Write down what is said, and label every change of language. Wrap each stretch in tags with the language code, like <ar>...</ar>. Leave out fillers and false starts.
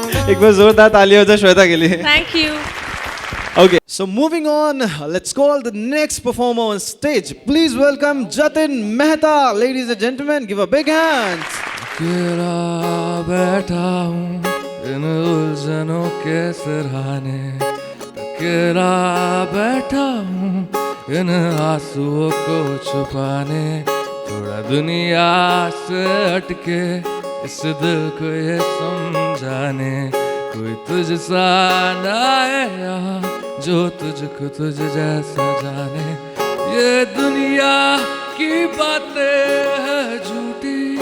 <hi>एक बार जोरदार तालियां हो जाए श्वेता के लिए। Thank you.</hi> <en>Okay, so moving on, let's call the next performer on stage. Please welcome Jatin Mehta. Ladies and gentlemen, give a big hand.</en> <hi>अकेला बैठा हूँ इन उलझनों के सिरहाने, अकेला बैठा हूँ इन आंसुओं को छुपाने, थोड़ा दुनिया से हटके इस दिल को ये समझाने, कोई तुझसा ना है यहाँ जो तुझको तुझ जैसा जाने, ये दुनिया की बातें है झूठी,</hi>